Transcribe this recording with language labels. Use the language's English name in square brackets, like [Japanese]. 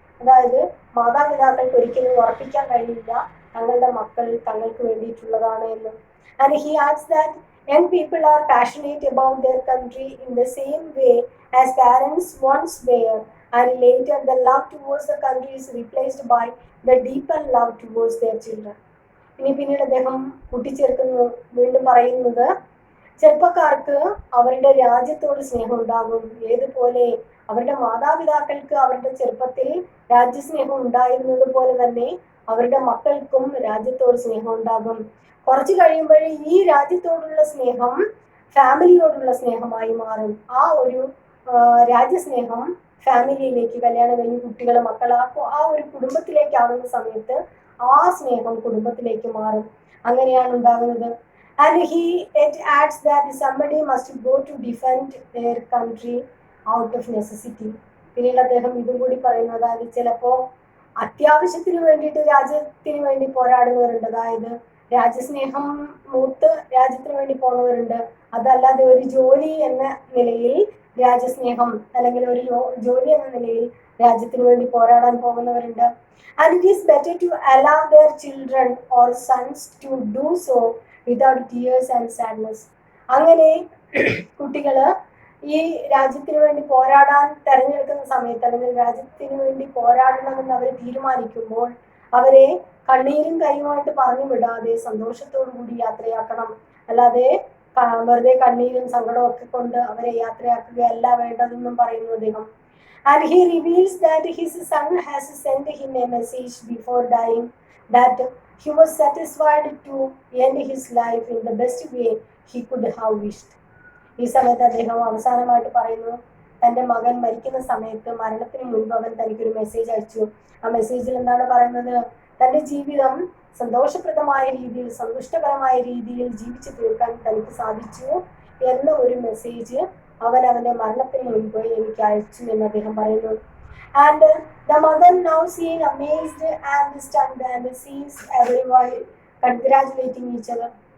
[Malayalam] അതായത് മാതാപിതാക്കൾക്ക് ഒരിക്കലും ഉറപ്പിക്കാൻ കഴിയില്ല തങ്ങളുടെ മക്കൾ തങ്ങൾക്ക് വേണ്ടിയിട്ടുള്ളതാണ് എന്ന്. [English] And he adds that young people are passionate about their country in the same way as parents once were, and later the love towards the country is replaced by the deeper love towards their children. [Malayalam] ഇനി പിന്നീട് അദ്ദേഹം കൂട്ടിച്ചേർക്കുന്നു, വീണ്ടും പറയുന്നത്, ചെറുപ്പക്കാർക്ക് അവരുടെ രാജ്യത്തോട് സ്നേഹം ഉണ്ടാകും. ഏതുപോലെ അവരുടെ മാതാപിതാക്കൾക്ക് അവരുടെ ചെറുപ്പത്തിൽ രാജ്യസ്നേഹം ഉണ്ടായിരുന്നത് പോലെ തന്നെ അവരുടെ മക്കൾക്കും രാജ്യത്തോട് സ്നേഹം ഉണ്ടാകും. കുറച്ച് കഴിയുമ്പോൾ ഈ രാജ്യത്തോടുള്ള സ്നേഹം ഫാമിലിയോടുള്ള സ്നേഹമായി മാറും. ആ ഒരു രാജ്യസ്നേഹം ഫാമിലിയിലേക്ക്, കല്യാണം കഴിഞ്ഞ് കുട്ടികൾ മക്കളാക്കും, ആ ഒരു കുടുംബത്തിലേക്കാവുന്ന സമയത്ത് ആ സ്നേഹം കുടുംബത്തിലേക്ക് മാറും. അങ്ങനെയാണ് ഉണ്ടാകുന്നത്. [English] And it adds that somebody must go to defend their country out of necessity. [Malayalam] പിന്നീട് അദ്ദേഹം ഇതും കൂടി പറയുന്നു, അതായത് ചിലപ്പോ അത്യാവശ്യത്തിന് വേണ്ടിയിട്ട് രാജ്യത്തിന് വേണ്ടി പോരാടുന്നവരുണ്ട്. അതായത് രാജ്യസ്നേഹം മൂത്ത് രാജ്യത്തിന് വേണ്ടി പോകുന്നവരുണ്ട്. അതല്ലാതെ ഒരു ജോലി എന്ന നിലയിൽ രാജ്യസ്നേഹം അല്ലെങ്കിൽ ഒരു ജോലി എന്ന നിലയിൽ രാജ്യത്തിന് വേണ്ടി പോരാടാൻ പോകുന്നവരുണ്ട്. [English] And it is better to allow their children or sons to do so without tears and sadness. [Malayalam] അങ്ങനെ കുട്ടികള് ഈ രാജ്യത്തിന് വേണ്ടി പോരാടാൻ തെരഞ്ഞെടുക്കുന്ന സമയത്ത് അല്ലെങ്കിൽ രാജ്യത്തിന് വേണ്ടി പോരാടണമെന്ന് അവർ തീരുമാനിക്കുമ്പോൾ അവരെ കണ്ണീരും കൈയുമായിട്ട് പറഞ്ഞു വിടാതെ സന്തോഷത്തോടു കൂടി യാത്രയാക്കണം. അല്ലാതെ വെറുതെ കണ്ണീരും സങ്കടവും ഒക്കെ കൊണ്ട് അവരെ യാത്രയാക്കുകയല്ല വേണ്ടതെന്നും പറയുന്നു അദ്ദേഹം. [English] And he reveals that his son has sent him a message before dying that he was satisfied to end his life in the best way he could have wished. [Malayalam] ഈ സമയത്ത് അദ്ദേഹം അവസാനമായിട്ട് പറയുന്നു, തൻ്റെ മകൻ മരിക്കുന്ന സമയത്ത് മരണത്തിന് മുൻപ് അവൻ തനിക്കൊരു മെസ്സേജ് അയച്ചു. ആ മെസ്സേജിൽ എന്താണ് പറയുന്നത്? തൻ്റെ ജീവിതം സന്തോഷപ്രദമായ രീതിയിൽ, സന്തുഷ്ടകരമായ രീതിയിൽ ജീവിച്ചു തീർക്കാൻ തനിക്ക് സാധിച്ചു എന്ന ഒരു മെസ്സേജ് അവൻ അവന്റെ മരണത്തിന് മുൻപ് എനിക്ക് അയച്ചു എന്ന് അദ്ദേഹം പറയുന്നു. [English] And the mother now seeing amazed and stunned and sees everyone congratulating each other.